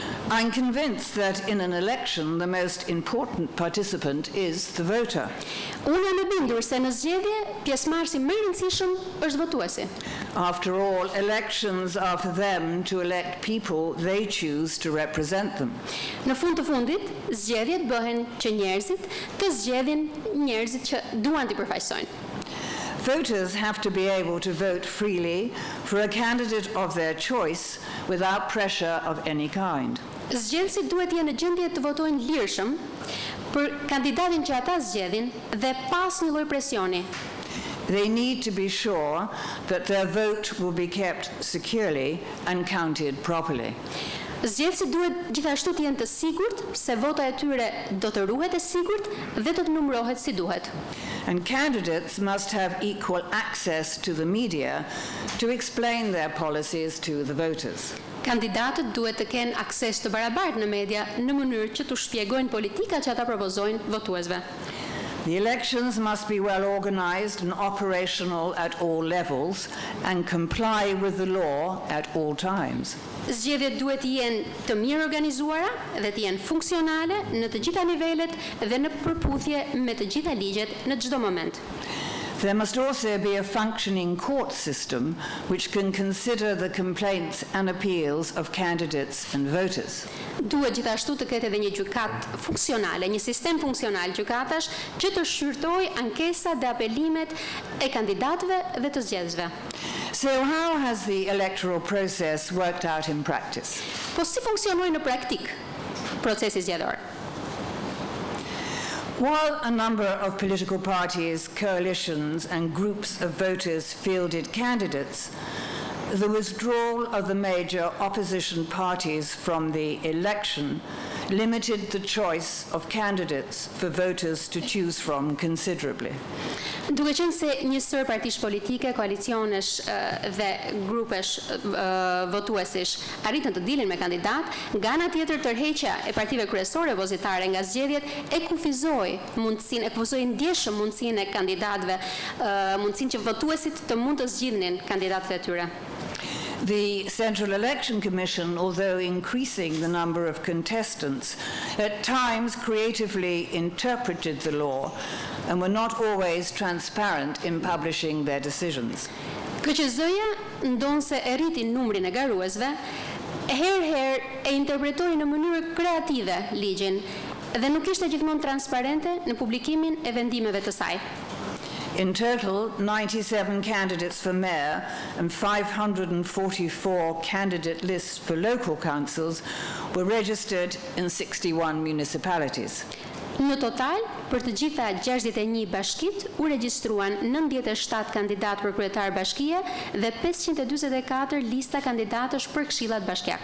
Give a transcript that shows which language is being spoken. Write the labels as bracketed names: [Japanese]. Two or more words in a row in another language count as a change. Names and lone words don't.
[English] I'm convinced that in an election, the most important participant is the voter. [Albanian] Unë jam e bindur se në zgjedhje pjesëmarrësi më i rëndësishëm është votuesi. [English] After all, elections are for them to elect people they choose to represent them. [Albanian] Në fund të fundit, zgjedhjet bëhen që njerëzit të zgjedhin njerëzit që duan t'i përfaqësojnë. [English] Voters have to be able to vote freely for a candidate of their choice without pressure of any kind. [Albanian] Zgjedhësit duhet jenë në gjendje të votojnë lirshëm për kandidatin që ata zgjedhin dhe pas një lloj presioni. [English] They need to be sure that their vote will be kept securely and counted properly. [Albanian] Zgjedhësit duhet gjithashtu të jenë të sigurt se vota e tyre do të ruhet e sigurt dhe do të numërohet si duhet. [English] And candidates must have equal access to the media to explain their policies to the voters. [Albanian] Kandidatët duhet të kenë akses të barabartë në media në mënyrë që të shpjegojnë politikat që ata propozojnë votuesve. [English] The elections must be well organized and operational at all levels and comply with the law at all times. [Albanian] Zgjedhjet duhet të jenë të mirë organizuara dhe të jenë funksionale në të gjitha nivelet dhe në përputhje me të gjitha ligjet në çdo moment. [English] There must also be a functioning court system which can consider the complaints and appeals of candidates and voters. [Albanian] Duhet gjithashtu të ketë edhe një gjykat funksionale, një sistem funksional gjykatash që të shqyrtojë ankesat dhe apelimet e kandidatëve dhe të zgjedhësve. [English] So how has the electoral process worked out in practice? [Albanian] Po si funksionoi në praktik procesi zgjedhor? [English] While a number of political parties, coalitions and groups of voters fielded candidates, the withdrawal of the major opposition parties from the election limited the choice of candidates for voters to choose from considerably. [Albanian] Duke qenë se një sër partish politike, koalicionesh dhe grupesh votuesish arritën të dilin me kandidat, nga ana tjetër tërheqja e partive kryesore opozitare nga zgjedhjet e kufizoi ndjeshëm mundësinë e kandidatëve, mundësinë që votuesit të mund të zgjidhnin kandidatët e tyre. [English] The Central Election Commission, although increasing the number of contestants, at times creatively interpreted the law and were not always transparent in publishing their decisions. [Albanian] KQZ-ja ndonse e rriti numrin e garuesve, herë e interpretoi në mënyrë kreative ligjin dhe nuk ishte gjithmonë transparente në publikimin e vendimeve të saj. [English] In total, 97 candidates for mayor and 544 candidate lists for local councils were registered in 61 municipalities. [Albanian] Në total, për të gjitha 61 bashkit, u regjistruan 97 kandidat për kryetar bashkie dhe 544 lista kandidatësh për këshillat bashkiak.